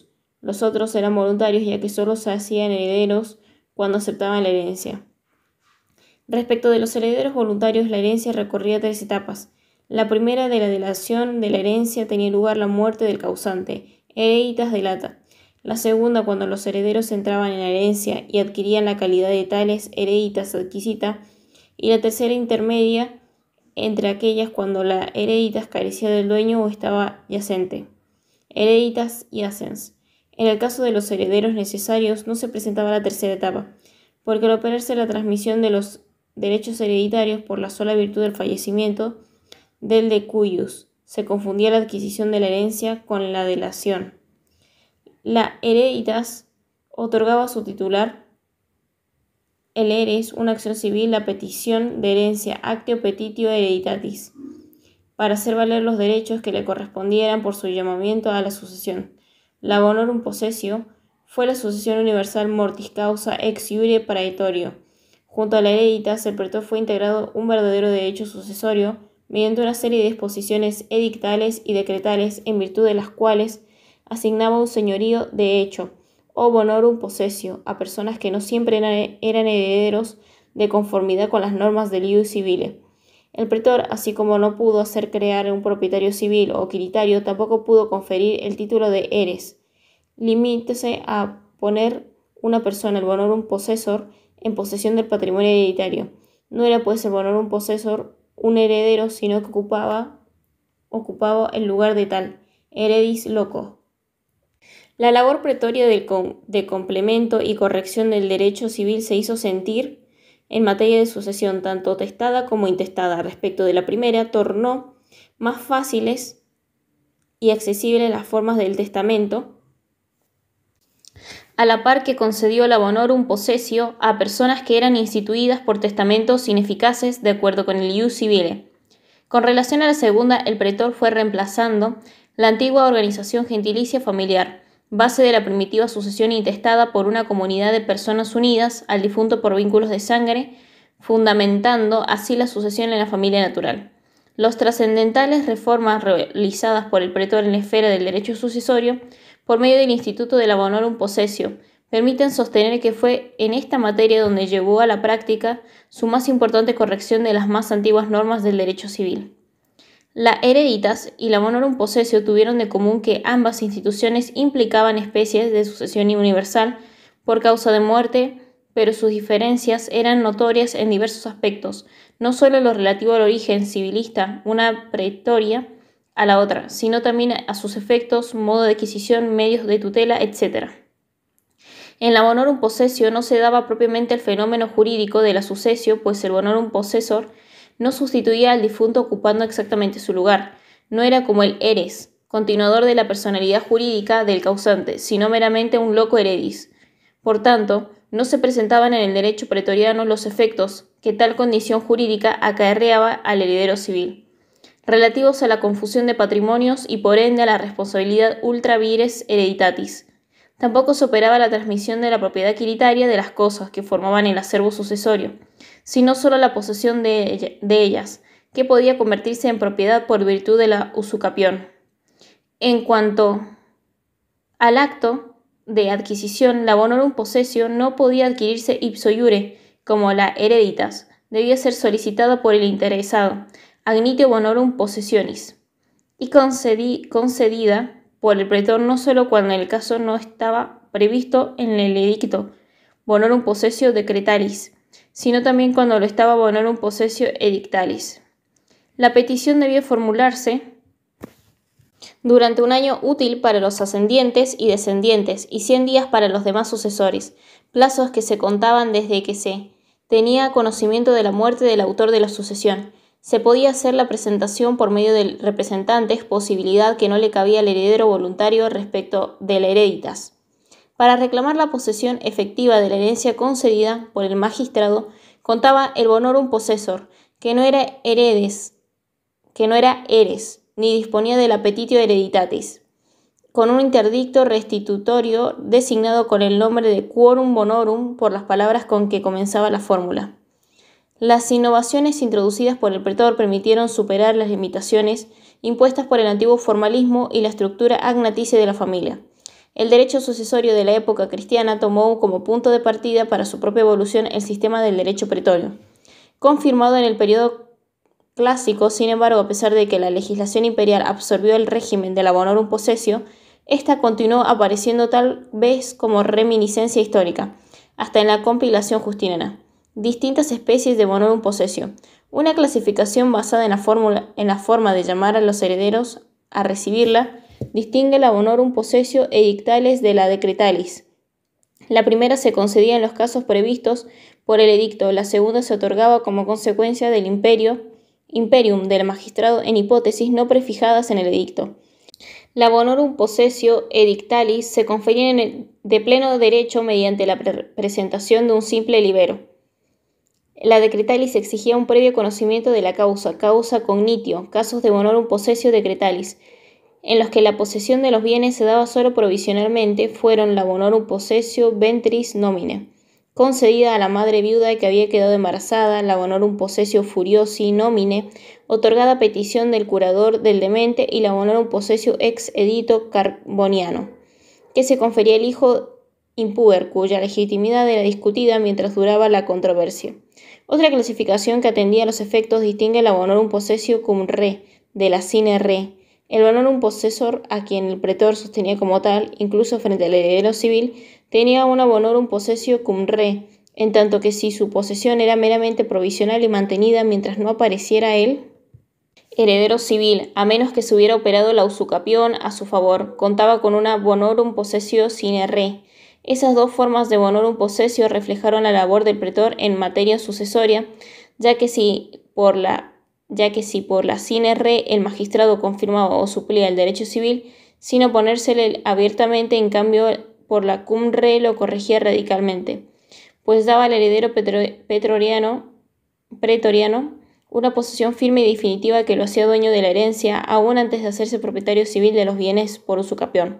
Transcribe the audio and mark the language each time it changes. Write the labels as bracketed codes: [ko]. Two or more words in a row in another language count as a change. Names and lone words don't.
[es] Los otros eran voluntarios, ya que solo se hacían herederos cuando aceptaban la herencia. Respecto de los herederos voluntarios, la herencia recorría 3 etapas. La primera de la delación de la herencia tenía lugar la muerte del causante, [la] hereditas delata. [es] La segunda, cuando los herederos entraban en la herencia y adquirían la calidad de tales, [la] hereditas adquisita. [es] Y la tercera intermedia entre aquellas cuando la hereditas carecía del dueño o estaba yacente, [la] hereditas yacens. [es] En el caso de los herederos necesarios no se presentaba la tercera etapa, porque al operarse la transmisión de los derechos hereditarios por la sola virtud del fallecimiento del [la] de cuius, [es] se confundía la adquisición de la herencia con la delación. La hereditas otorgaba a su titular, el eres, una acción civil, la petición de herencia, [la] actio petitio hereditatis, [es] para hacer valer los derechos que le correspondieran por su llamamiento a la sucesión. La [la] bonorum possessio [es] fue la sucesión universal [la] mortis causa ex iure praetorio. [es] Junto a la hereditas, el pretor fue integrado un verdadero derecho sucesorio mediante una serie de disposiciones edictales y decretales en virtud de las cuales asignaba un señorío de hecho, o [la] bonorum possessio, [es] a personas que no siempre eran herederos de conformidad con las normas del [la] ius civile. [es] El pretor, así como no pudo hacer crear un propietario civil o quiritario, tampoco pudo conferir el título de eres. Limítese a poner una persona, el [la] bonorum possessor, [es] en posesión del patrimonio hereditario. No era pues el [la] bonorum possessor [es] un heredero, sino que ocupaba el lugar de tal, [la] heredis loco. [es] La labor pretoria de complemento y corrección del derecho civil se hizo sentir en materia de sucesión, tanto testada como intestada. Respecto de la primera, tornó más fáciles y accesibles las formas del testamento, a la par que concedió la [la] bonorum possessio [es] a personas que eran instituidas por testamentos ineficaces de acuerdo con el [la] ius civile. [es] Con relación a la segunda, el pretor fue reemplazando la antigua organización gentilicia familiar, base de la primitiva sucesión intestada por una comunidad de personas unidas al difunto por vínculos de sangre, fundamentando así la sucesión en la familia natural. Los trascendentales reformas realizadas por el pretor en la esfera del derecho sucesorio, por medio del instituto de la [la] bonorum possessio, [es] permiten sostener que fue en esta materia donde llevó a la práctica su más importante corrección de las más antiguas normas del derecho civil. La hereditas y la [la] bonorum possessio [es] tuvieron de común que ambas instituciones implicaban especies de sucesión universal por causa de muerte, pero sus diferencias eran notorias en diversos aspectos, no solo lo relativo al origen civilista, una pretoria a la otra, sino también a sus efectos, modo de adquisición, medios de tutela, etc. En la [la] bonorum possessio [es] no se daba propiamente el fenómeno jurídico de la sucesio, pues el [la] bonorum possessor [es] no sustituía al difunto ocupando exactamente su lugar. No era como el eres, continuador de la personalidad jurídica del causante, sino meramente un [la] loco heredis. [es] Por tanto, no se presentaban en el derecho pretoriano los efectos que tal condición jurídica acarreaba al heredero civil, relativos a la confusión de patrimonios y por ende a la responsabilidad [la] ultra vires hereditatis. [es] Tampoco se operaba la transmisión de la propiedad quiritaria de las cosas que formaban el acervo sucesorio, sino solo la posesión de ellas, que podía convertirse en propiedad por virtud de la usucapión. En cuanto al acto de adquisición, la [la] bonorum possessio [es] no podía adquirirse [la] ipso iure, [es] como la hereditas, debía ser solicitada por el interesado, [la] agnitio bonorum possessionis, [es] y concedida por el pretor no solo cuando el caso no estaba previsto en el edicto [la] bonorum possessio decretalis, [es] sino también cuando lo estaba [la] bonorum possessio edictalis. [es] La petición debía formularse durante un año útil para los ascendientes y descendientes y 100 días para los demás sucesores, plazos que se contaban desde que se tenía conocimiento de la muerte del autor de la sucesión. Se podía hacer la presentación por medio del representante, posibilidad que no le cabía al heredero voluntario respecto de la hereditas. Para reclamar la posesión efectiva de la herencia concedida por el magistrado, contaba el [la] bonorum possessor, [es] que no era eres, ni disponía del [la] appetitio hereditatis, [es] con un interdicto restitutorio designado con el nombre de [la] quorum bonorum [es] por las palabras con que comenzaba la fórmula. Las innovaciones introducidas por el pretor permitieron superar las limitaciones impuestas por el antiguo formalismo y la estructura agnaticia de la familia. El derecho sucesorio de la época cristiana tomó como punto de partida para su propia evolución el sistema del derecho pretorio, confirmado en el periodo clásico, sin embargo, a pesar de que la legislación imperial absorbió el régimen de la [la] bonorum possessio, [es] esta continuó apareciendo tal vez como reminiscencia histórica, hasta en la compilación justiniana. Distintas especies de [la] bonorum possessio. [es] Una clasificación basada en la forma de llamar a los herederos a recibirla, distingue la [la] bonorum possessio edictalis [es] de la [la] decretalis. [es] La primera se concedía en los casos previstos por el edicto, la segunda se otorgaba como consecuencia del imperium del magistrado en hipótesis no prefijadas en el edicto. La [la] bonorum possessio edictalis [es] se confería de pleno derecho mediante la presentación de un simple libero. La decretalis exigía un previo conocimiento de la [la] causa cognitio, [es] casos de [la] bonorum possessio decretalis, [es] en los que la posesión de los bienes se daba solo provisionalmente, fueron la [la] bonorum possessio ventris nomine, [es] concedida a la madre viuda que había quedado embarazada, la [la] bonorum possessio furiosi nomine, [es] otorgada a petición del curador del demente, y la [la] bonorum possessio ex edito carboniano, [es] que se confería al hijo impuber, cuya legitimidad era discutida mientras duraba la controversia. Otra clasificación que atendía a los efectos distingue la [la] bonorum possessio cum re, [es] de la [la] sine re. El bonorum possessor, [es] a quien el pretor sostenía como tal, incluso frente al heredero civil, tenía una [la] bonorum possessio cum re, [es] en tanto que si su posesión era meramente provisional y mantenida mientras no apareciera el heredero civil, a menos que se hubiera operado la usucapión a su favor, contaba con una [la] bonorum possessio sine re. [es] Esas dos formas de [la] bonorum possessio [es] reflejaron la labor del pretor en materia sucesoria, ya que si por la [la] sine re [es] el magistrado confirmaba o suplía el derecho civil, sin oponérsele abiertamente, en cambio por la [la] cum re [es] lo corregía radicalmente, pues daba al heredero pretoriano una posesión firme y definitiva que lo hacía dueño de la herencia, aún antes de hacerse propietario civil de los bienes por usucapión.